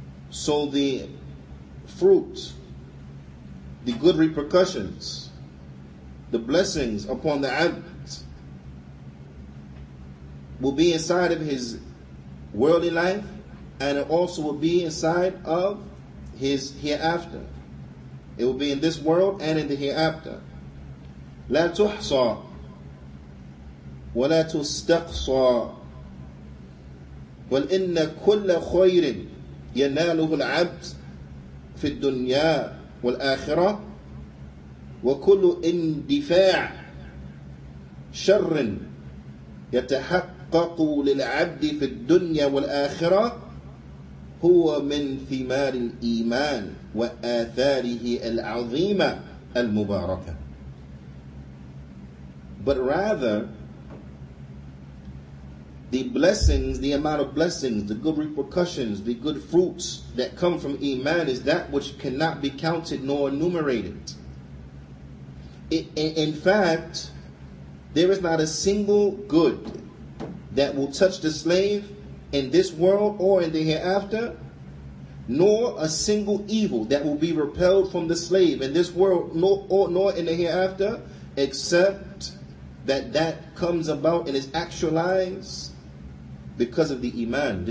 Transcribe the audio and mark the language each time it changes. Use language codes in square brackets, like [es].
[en] So the fruit, the good repercussions, the blessings upon the abd will be inside of his worldly life, and it also will be inside of his hereafter. It will be in this world and in the hereafter. [ar] لا تحصى ولا تستقصى وإن كل خير يناله العبد في الدنيا والآخرة وكل اندفاع شر يتحقق للعبد في الدنيا والآخرة هو من ثمار الإيمان وآثاره العظيمة المباركة. [en] But rather, the blessings, the amount of blessings, the good repercussions, the good fruits that come from Iman is that which cannot be counted nor enumerated. In fact, there is not a single good that will touch the slave in this world or in the hereafter, nor a single evil that will be repelled from the slave in this world nor in the hereafter, except that comes about and is actualized because of the Iman.